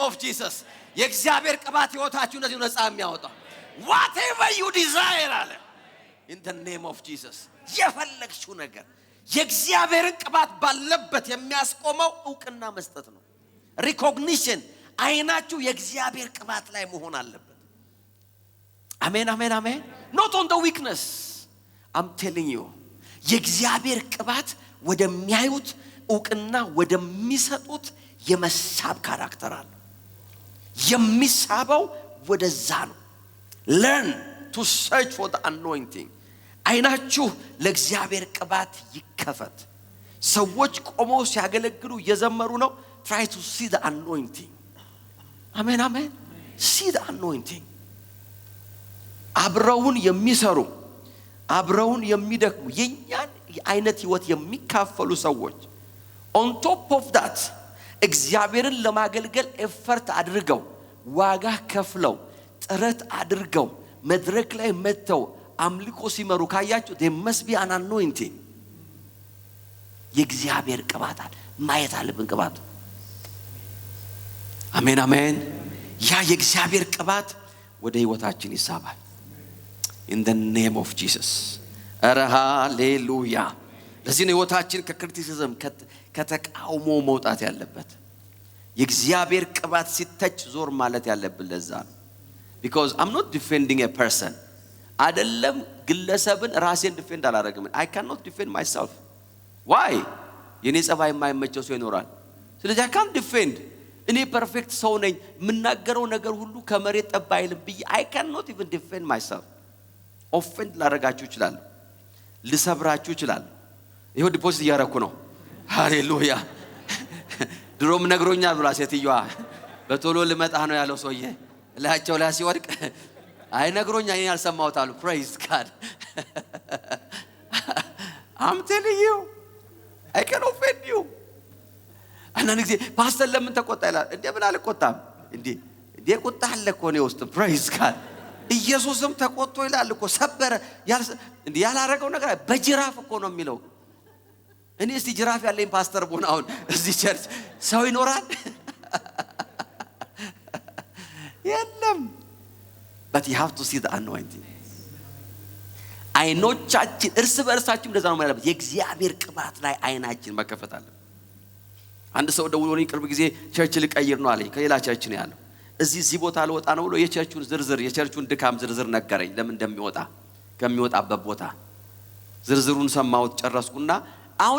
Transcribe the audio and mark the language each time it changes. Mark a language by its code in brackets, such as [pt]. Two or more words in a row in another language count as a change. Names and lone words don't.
[en] of Jesus [am] የእግዚአብሔር ቅባት ሕይወታችሁ እንደዚህ ነፃ የሚያወጣ [en] whatever you desire [am] አለ [en] in the name of Jesus። [am] የፈለግሽው ነገር የእግዚአብሔርን ቅባት ባለበት የሚያስቆመው ዕውቅና መስጠት ነው። ሪኮግኒሽን አይናችሁ የእግዚአብሔር ቅባት ላይ መሆን አለበት። አሜን አሜን አሜን። [en] not on the weakness I'm telling you [am] የእግዚአብሔር ቅባት ወደሚያዩት ዕውቅና ወደሚሰጡት የመሳብ ካራክተር አለ። የሚሳበው ወደዛ ነው። [en] learn to search for the anointing [am] አይናችሁ ለእግዚአብሔር ቅባት ይከፈት። ሰዎች ቆመው ሲያገለግሉ እየዘመሩ ነው። [en] try to see the anointing [am] አሜን አሜን። [en] see the anointing [am] አብረውን የሚሰሩ አብረውን የሚደክሙ የኛን አይነት ህይወት የሚካፈሉ ሰዎች [en] on top of that [am] እግዚአብሔርን ለማገልገል ኤፈርት አድርገው ዋጋ ከፍለው ጥረት አድርገው መድረክ ላይ መተው አምልኮ ሲመሩ ካያችሁ [en] they must be an anointing [am] የእግዚአብሔር ቅባት አለ። ማየት አለብን ቅባቱ። አሜን አሜን። ያ የእግዚአብሔር ቅባት ወደ ህይወታችን ይሳባል [en] in the name of Jesus [am] አረ ሃሌሉያ። ለዚህ ነው ህይወታችን ከክሪቲሲዝም ከተቃውሞ መውጣት ያለበት። የእግዚአብሔር ቅባት ሲተች ዞር ማለት ያለብን ለዛ ነው። [en] because I'm not defending a person [am] አይደለም ግለሰብን ራሴን ዲፌንድ አላደርግም። [en] I cannot defend myself [am] why የኔ ጸባይ የማይመቸው ሰው ይኖራል። ስለዚህ [en] I can't defend [am] እኔ ፐርፌክት ሰው ነኝ የምናገረው ነገር ሁሉ ከመሬት ጠብ አይልም ብዬ [en] I cannot even defend myself። [am] ኦፌንድ ላደርጋችሁ ይችላል፣ ልሰብራችሁ ይችላል። ይሄው ዲፖዚት እያደረኩ ነው። ሃሌሉያ። ድሮም ነግሮኛል ብላ ሴትዮዋ በቶሎ ልመጣ ነው ያለው ሰውዬ ለያቸው ላይ ሲወድቅ አይ ነግሮኛ እኔ አልሰማሁት አሉ። [en] praise God I'm telling you I can offend you። [am] አንዳንድ ጊዜ ፓስተር ለምን ተቆጣ ይላል። እንዴ ምን አልቆጣም እንዴ ቁጣ አለ እኮ ነው ውስጥ። [en] praise God [am] ኢየሱስም ተቆጥቶ ይላል እኮ ሰበረ እንዴ ያላረገው ነገር በጅራፍ እኮ ነው የሚለው። እኔ እስቲ ጅራፍ ያለኝ ፓስተር ቦና አሁን እዚህ ቸርች ሰው ይኖራል የለም። [en] but you have to see the anointing [am] አይኖቻችን እርስ በእርሳችን እንደዛ ነው ማለት የእግዚአብሔር ቅባት ላይ አይናችን መከፈት አለ። አንድ ሰው ደውሎኝ ቅርብ ጊዜ ቸርች ልቀይር ነው አለኝ። ከሌላ ቸርች ነው ያለው። እዚህ ቦታ ልወጣ ነው ብሎ የቸርቹን ዝርዝር የቸርቹን ድካም ዝርዝር ነገረኝ። ለምን እንደሚወጣ ከሚወጣበት ቦታ ዝርዝሩን ሰማሁት ጨረስኩና አሁን